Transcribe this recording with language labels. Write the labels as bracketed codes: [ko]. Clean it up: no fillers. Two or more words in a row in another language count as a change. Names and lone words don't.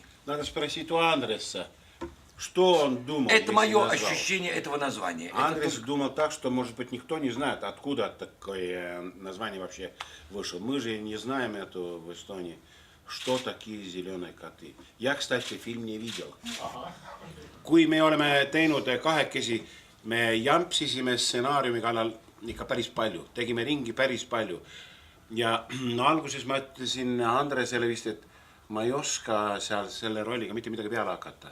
[ru] Надо спросить у Андреса, что он думал. Это мое ощущение этого названия. Андрес думал так, что, может быть, никто не знает, откуда такое название вообще вышло. Мы же не знаем эту в Эстонии, что такие зеленые коты. Я, кстати, фильм не видел. [et] Kui me oleme teinud kahekesi, me jampsisime stsenaariumi kallal ikka päris palju, tegime ringi päris palju. Ja no, alguses ma ütlesin Andresele vist, et ma ei oska seal selle rolliga mitte midagi peale hakata.